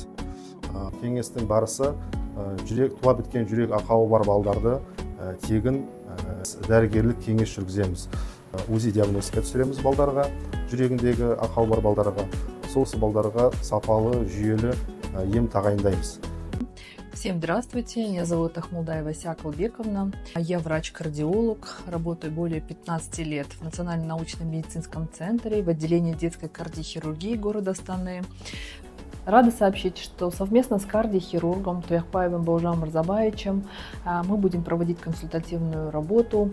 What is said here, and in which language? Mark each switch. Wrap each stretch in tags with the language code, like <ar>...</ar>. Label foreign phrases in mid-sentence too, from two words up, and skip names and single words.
<kk>Кеңестің барысы туа біткен жүрек ақауы бар балдарды тегін дәрігерлік кеңес жүргіземіз. УЗИ диагностика түсіреміз балдарға, жүрегіндегі ақауы бар балдарға, сол балдарға сапалы, жүйелі ем тағайындаймыз.</kk> <ru>Всем здравствуйте, меня зовут Ахмулдаева Сякалбековна. Я врач-кардиолог, работаю более 15 лет в Национальном научном медицинском центре в отделении детской кардиохирургии города Астаны. Рада сообщить, что совместно с кардиохирургом Туяхпаевым Бауыржаном Мырзабаевичем мы будем проводить консультативную работу.</ru>